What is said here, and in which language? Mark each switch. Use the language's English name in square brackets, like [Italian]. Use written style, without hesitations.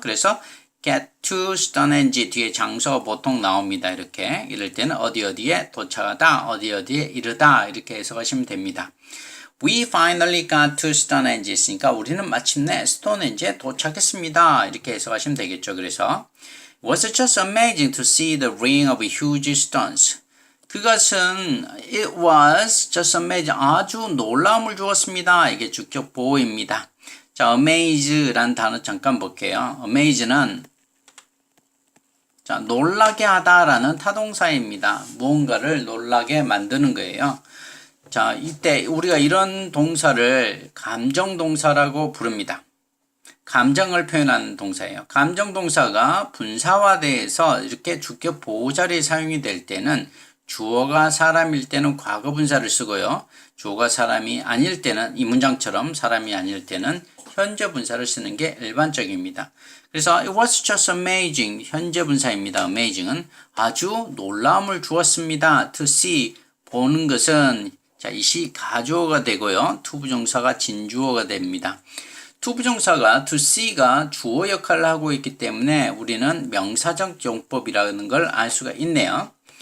[Korean] 그래서 [English] get to Stonehenge [Korean] 뒤에 장소 보통 나옵니다. 이렇게 이럴 때는 어디에 도착하다, 어디에 이르다 이렇게 해석하시면 됩니다. [English] We finally got to Stonehenge [Korean] 있으니까 우리는 마침내 스톤헨지에 도착했습니다. 이렇게 해석하시면 되겠죠. 그래서 [English] It was just amazing to see the ring of huge stones. [Korean] 그것은 [English] It was just amazing. [Korean] 아주 놀라움을 주었습니다. 이게 주격 보호입니다. 자, amaze라는 단어 잠깐 볼게요. amaze는 자, 놀라게 하다라는 타동사입니다. 무언가를 놀라게 만드는 거예요. 자, 이때 우리가 이런 동사를 감정동사라고 부릅니다. 감정을 표현하는 동사예요. 감정동사가 분사화돼서 이렇게 주격 보호 자리에 사용이 될 때는 주어가 사람일 때는 과거분사를 쓰고요. 주어가 사람이 아닐 때는 이 문장처럼 사람이 아닐 때는 현재분사를 쓰는 게 일반적입니다. 그래서 [English] it was just amazing [Korean] 현재분사입니다. amazing은 아주 놀라움을 주었습니다. to see 보는 것은 자, 이시 가주어가 되고요. 투부정사가 진주어가 됩니다. 투부정사가 to see가 주어 역할을 하고 있기 때문에 우리는 명사적 용법이라는 걸 알 수가 있네요.